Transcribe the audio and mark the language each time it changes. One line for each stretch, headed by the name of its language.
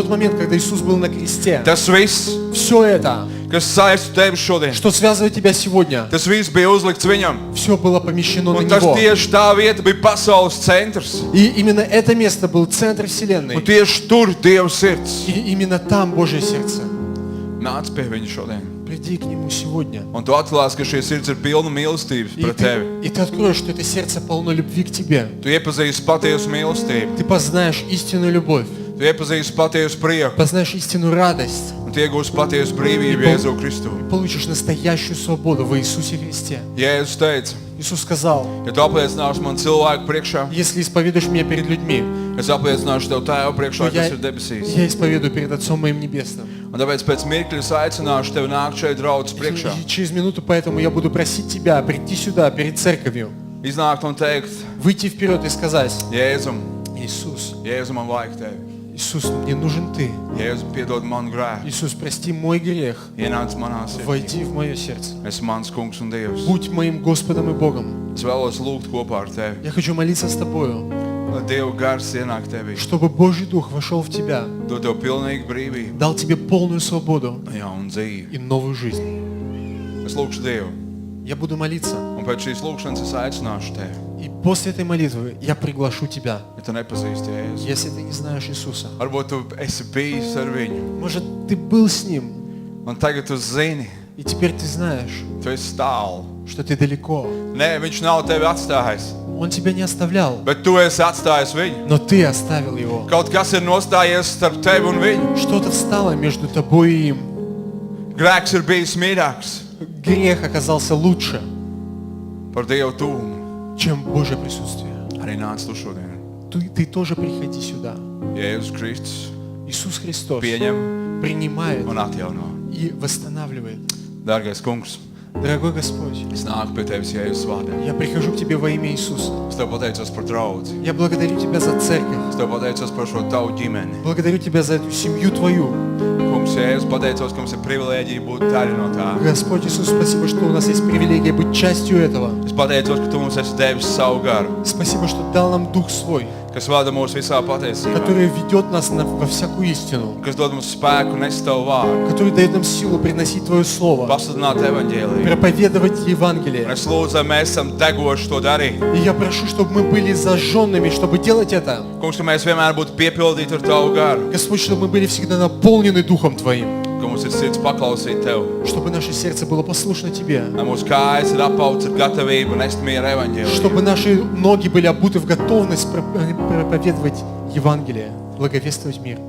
Russian: тот момент, когда Иисус был на кресте,
Latvian: tas viss,
Russian: все это,
Latvian: kas saista tevi šodien,
Russian: что связывает тебя сегодня,
Latvian: tas viss bija uzlikts viņam.
Russian: все было помещено на
Latvian: Un tas
Russian: Него.
Latvian: tieši tā vieta bija pasaules centrs.
Russian: И именно это место был центр
Latvian: Un
Russian: Вселенной.
Latvian: tieši tur Dieva sirds
Russian: И именно там Божье сердце.
Latvian: nāca pie viņa šodien.
Russian: Приди к Нему сегодня.
Latvian: Un tu atklāsi, ka šī sirds ir pilna mīlestības pret tevi.
Russian: И ты откроешь, что это сердце полно любви к тебе.
Latvian: Tu iepazīsti patiesu mīlestību,
Russian: Ты познаешь истинную любовь,
Latvian: tu iepazīsti patiesu prieku,
Russian: познаешь истинную радость,
Latvian: un tu iegūsi patiesu brīvību Jēzu Kristu.
Russian: получишь настоящую свободу в Иисусе Христе.
Latvian: Jēzus teica,
Russian: Иисус сказал:
Latvian: ja tu apliecināsi man cilvēku priekšā,
Russian: если исповедуешь меня перед людьми,
Latvian: es apliecināšu tev tēvu priekšā,
Russian: то я,
Latvian: kas ir debesīs.
Russian: я исповедую перед Отцом моим Небесным.
Latvian: Un tāpēc pēc mirkļa es aicināšu tevi nākt šeit draudzes priekšā.
Russian: И через минуту поэтому я буду просить тебя прийти сюда, перед церковью,
Latvian: Iznākt un teikt,
Russian: выйти вперед и сказать:
Latvian: Jēzum,
Russian: Иисус,
Latvian: Jēzum, man vajag tevi.
Russian: Иисус, мне нужен Ты.
Latvian: Jēzum, piedod manu grēku.
Russian: Иисус, прости мой грех.
Latvian: Ienāc manā sirdī.
Russian: Войди в мое сердце.
Latvian: Esi mans kungs un Dievs.
Russian: Будь моим Господом и Богом.
Latvian: Es vēlos lūgt kopā ar tevi.
Russian: Я хочу молиться с Тобою,
Latvian: Lai Dieva gars ienāk tevī.
Russian: чтобы Божий Дух вошел в тебя,
Latvian: Dod tev pilnīgu brīvību.
Russian: дал тебе полную свободу
Latvian: Jā, un dzīvi.
Russian: и новую жизнь.
Latvian: Es lūgšu Dievu.
Russian: Я буду молиться,
Latvian: Un pēc šīs lūgšanas es aicināšu tevi.
Russian: и после этой молитвы я приглашу тебя,
Latvian: Ja tu nepazīsti Jēzu.
Russian: если ты не знаешь Иисуса.
Latvian: Varbūt tu esi bijis ar viņu.
Russian: Может, ты был с Ним,
Latvian: Un tagad tu zini,
Russian: и теперь ты знаешь,
Latvian: tu esi tālu.
Russian: что ты далеко.
Latvian: Nē, viņš nav tevi atstājis.
Russian: Он тебя не оставлял,
Latvian: Bet tu esi atstājis viņu.
Russian: но ты оставил Его.
Latvian: Kaut kas ir nostājies starp tevi un viņu.
Russian: Что-то встало между тобой и им.
Latvian: Grēks ir bijis mīļāks
Russian: Грех оказался лучше,
Latvian: par Dievu tūmu.
Russian: чем Божье присутствие.
Latvian: Arī nāc tu šodien.
Russian: Ты тоже приходи сюда.
Latvian: Jēzus Kristus
Russian: Иисус Христос
Latvian: pieņem
Russian: принимает
Latvian: un atjauno.
Russian: и восстанавливает.
Latvian: Dārgais kungs,
Russian: Дорогой Господь,
Latvian: es nāku pie Tevis Jēzus vārdā.
Russian: я прихожу к Тебе во имя Иисуса.
Latvian: Es Tev pateicos par draudzi.
Russian: Я благодарю Тебя за церковь.
Latvian: Es Tev pateicos par šo Tavu ģimeni.
Russian: Благодарю Тебя за эту семью Твою.
Latvian: Kungs, Jēzus, pateicos, ka mums ir privilēģija būt daļa no tā.
Russian: Господь Иисус, спасибо, что у нас есть привилегия быть частью этого.
Latvian: Es pateicos, ka Tu mums esi devis savu garu,
Russian: Спасибо, что дал нам Дух Свой,
Latvian: kas vada mūs visā patiesībā,
Russian: который ведет нас во всякую истину,
Latvian: kas dod mums spēku nest Tavu vārdu,
Russian: который дает нам силу приносить Твое Слово,
Latvian: pasludināt evaņģēliju.
Russian: проповедовать
Latvian: Un
Russian: Евангелие.
Latvian: es lūdzu, lai mēs esam degoši to darīt.
Russian: И я прошу, чтобы мы были зажженными, чтобы делать это.
Latvian: Kungs, ka mēs vienmēr būtu piepildīti ar Tavu garu,
Russian: Господь, чтобы мы были всегда наполнены Духом Твоим,
Latvian: ka mums ir sirds paklausīt Tev,
Russian: чтобы наше сердце было послушно Тебе,
Latvian: lai mūsu kājas ir apauts ar gatavību nest mieru evaņģēliju.
Russian: чтобы наши ноги были обуты в готовность проповедовать Евангелие, благовествовать мир,